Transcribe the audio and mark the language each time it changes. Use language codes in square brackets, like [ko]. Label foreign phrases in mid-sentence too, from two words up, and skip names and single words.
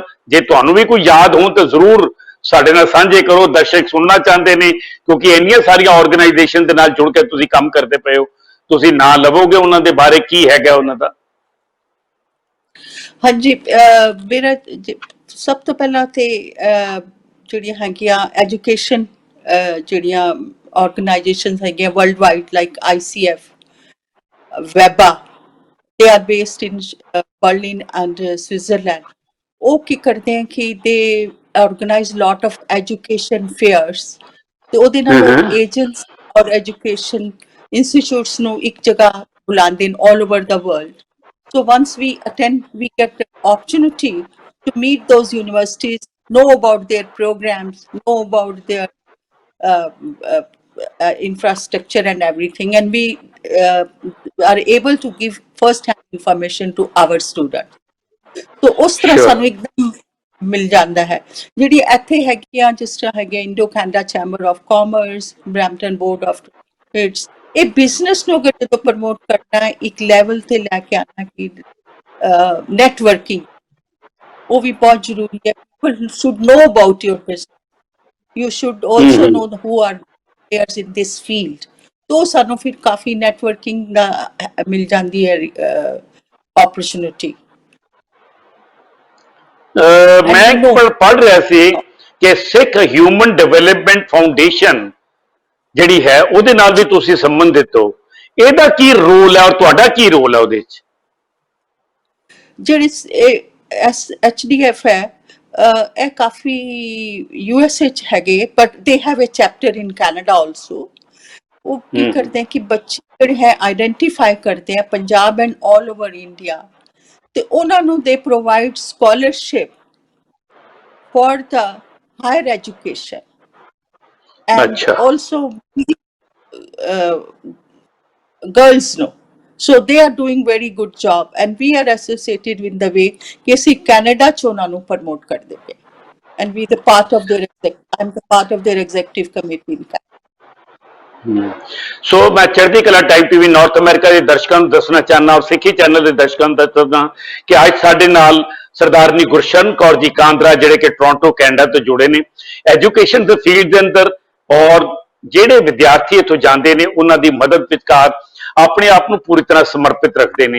[pa] ਜੇ ਤੁਹਾਨੂੰ ਵੀ ਕੋਈ ਯਾਦ ਹੋਣ ਤਾਂ ਜ਼ਰੂਰ ਸਾਡੇ ਨਾਲ ਸਾਂਝੇ ਕਰੋ, ਦਰਸ਼ਕ ਸੁਣਨਾ ਚਾਹੁੰਦੇ ਨੇ, ਕਿਉਂਕਿ ਇੰਨੀਆਂ ਸਾਰੀਆਂ ਆਰਗੇਨਾਈਜੇਸ਼ਨ ਦੇ ਨਾਲ ਜੁੜ ਕੇ ਤੁਸੀਂ ਕੰਮ ਕਰਦੇ ਪਏ ਹੋ। ਤੁਸੀਂ ਨਾਂ ਲਵੋਗੇ ਉਹਨਾਂ ਦੇ ਬਾਰੇ, ਕੀ ਹੈਗਾ ਉਹਨਾਂ ਦਾ? ਹਾਂਜੀ, ਮੇਰਾ ਸਭ ਤੋਂ ਪਹਿਲਾਂ ਤੇ ਜਿਹੜੀਆਂ ਹੈਗੀਆਂ ਐਜੂਕੇਸ਼ਨ, ਜਿਹੜੀਆਂ ਆਰਗੇਨਾਈਜੇਸ਼ਨਸ ਹੈਗੀਆਂ [en] world wide, [pa] ਲਾਈਕ ICF, WEBA, [en] they are based in Berlin and Switzerland. [pa] ਉਹ ਕੀ ਕਰਦੇ ਹੈ ਕਿ [en] they organize lot of education fairs, [pa] ਤੇ ਉਹਦੇ ਨਾਲ ਉਹ ਏਜੰਟਸ ਔਰ ਐਜੂਕੇਸ਼ਨ ਇੰਸਟੀਚਿਊਟਸ ਨੂੰ ਇੱਕ ਜਗ੍ਹਾ ਬੁਲਾਉਂਦੇ ਨੇ [en] all over the world. So once we attend, we get the opportunity to meet those universities, know about their programs, know about their uh, uh, infrastructure and everything, and we are able to give first-hand information to our students. [pa] So ਉਸ ਤਰ੍ਹਾਂ ਸਾਨੂੰ ਇੱਕਦਮ ਮਿਲ ਜਾਂਦਾ ਹੈ। ਜਿਹੜੀ ਇੱਥੇ ਹੈਗੀਆਂ, ਜਿਸ ਤਰ੍ਹਾਂ ਹੈਗੇ ਇੰਡੋ ਕੈਨੇਡਾ ਚੈਂਬਰ ਆਫ ਕਾਮਰਸ, ਬਰੈਂਪਟਨ ਬੋਰਡ ਆਫ ਟ੍ਰੇਡਸ, ਇਹ ਬਿਜ਼ਨਸ ਨੂੰ ਅਗਰ ਜਦੋਂ ਪ੍ਰਮੋਟ ਕਰਨਾ ਹੈ, ਇੱਕ ਲੈਵਲ ਤੇ ਲੈ ਕੇ ਆਉਣਾ ਕਿ ਨੈਟਵਰਕਿੰਗ, ਉਹ ਵੀ ਬਹੁਤ ਜ਼ਰੂਰੀ ਹੈ। [en] People should know about your business. You should also know who are players in this field. [pa] तो ਸਾਨੂੰ ਫਿਰ ਕਾਫੀ ਨੈਟਵਰਕਿੰਗ ਦਾ ਮਿਲ ਜਾਂਦੀ ਹੈ opportunity. ਮੈਂ ਪੜ੍ਹ ਰਿਹਾ ਸੀ ਕਿ ਸਿੱਖ ਹਿਊਮਨ ਡਿਵੈਲਪਮੈਂਟ ਫਾਊਂਡੇਸ਼ਨ ਜਿਹੜੀ ਹੈ ਉਹਦੇ ਨਾਲ ਵੀ ਤੁਸੀਂ ਸੰਬੰਧਿਤ ਹੋ। ਇਹਦਾ ਕੀ ਰੋਲ ਹੈ ਔਰ ਤੁਹਾਡਾ ਕੀ ਰੋਲ ਹੈ ਉਹਦੇ ਵਿੱਚ? ਜਿਹੜੀ HDF ਹੈ, ਇਹ ਕਾਫੀ USA ਚ ਹੈਗੇ, [en] but they have a chapter in Canada also. [pa] ਉਹ ਕੀ ਕਰਦੇ ਹੈ ਕਿ ਬੱਚੇ ਜਿਹੜੇ ਹੈ ਆਈਡੈਂਟੀਫਾਈ ਕਰਦੇ ਆ ਪੰਜਾਬ [en] and all over India, [pa] ਤੇ ਉਹਨਾਂ ਨੂੰ [en] they provide scholarship for the higher education, and also girls know. So they are doing very good job, and we are associated with the way [pa] ਕਿ ਅਸੀਂ ਕੈਨੇਡਾ ਚ ਉਹਨਾਂ ਨੂੰ ਪ੍ਰਮੋਟ ਕਰਦੇ ਪਏ, [en] and we the part of their I'm the part of their executive committee in Canada. [pa] ਸੋ ਮੈਂ ਚੜ੍ਹਦੀ ਕਲਾ ਟਾਈਮ TV ਨਾਰਥ ਅਮਰੀਕਾ ਦੇ ਦਰਸ਼ਕਾਂ ਨੂੰ ਦੱਸਣਾ ਚਾਹੁੰਦਾ ਔਰ ਸਿੱਖੀ ਚੈਨਲ ਦੇ ਦਰਸ਼ਕਾਂ ਨੂੰ ਦੱਸਦਾ ਕਿ ਅੱਜ ਸਾਡੇ ਨਾਲ ਸਰਦਾਰਨੀ ਗੁਰਸ਼ਰਨ ਕੌਰ ਜੀ ਕਾਂਦਰਾ, ਜਿਹੜੇ ਕਿ ਟੋਰਾਂਟੋ ਕੈਨੇਡਾ ਤੋਂ ਜੁੜੇ ਨੇ ਐਜੂਕੇਸ਼ਨ ਦੇ ਫੀਲਡ ਦੇ ਅੰਦਰ, ਔਰ ਜਿਹੜੇ ਵਿਦਿਆਰਥੀ ਇੱਥੋਂ ਜਾਂਦੇ ਨੇ ਉਹਨਾਂ ਦੀ ਮਦਦ ਵਿਚਕਾਰ ਆਪਣੇ ਆਪ ਨੂੰ ਪੂਰੀ ਤਰ੍ਹਾਂ ਸਮਰਪਿਤ ਰੱਖਦੇ ਨੇ।